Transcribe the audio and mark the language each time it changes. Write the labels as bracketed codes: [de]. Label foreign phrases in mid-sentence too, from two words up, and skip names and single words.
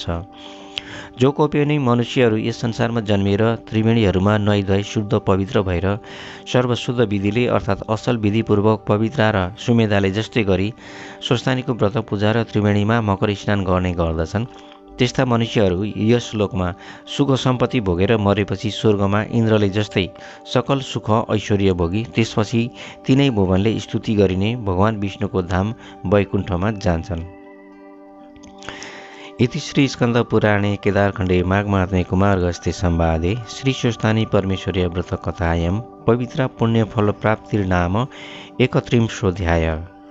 [ne] जो कोही पनि मनुष्यहरू यस संसारमा जन्मिएर त्रिवेणीहरूमा नुहाइधुवाई शुद्ध पवित्र भएर सर्वशुद्ध विधिले अर्थात् असल विधिपूर्वक पवित्र र सुमेधाले जस्तै गरी स्वस्थानीको व्रत पूजा र त्रिवेणीमा मकर स्नान गर्ने गर्दछन्, त्यस्ता मनुष्यहरू यस लोकमा सुख सम्पत्ति भोगेर मरेपछि स्वर्गमा इन्द्रले जस्तै सकल सुख ऐश्वर्य भोगी त्यसपछि तिनै भुवनले स्तुति गरिने भगवान विष्णुको धाम वैकुण्ठमा जान्छन्। [sa] इति श्री स्कन्द पुराणे केदारखण्डे माघमात्म्ये कुमारगस्त्य संवादे श्री स्वस्थानी परमेश्वर्य व्रत कथायां पवित्र पुण्यफल प्राप्तिर्नाम 31 अध्याय।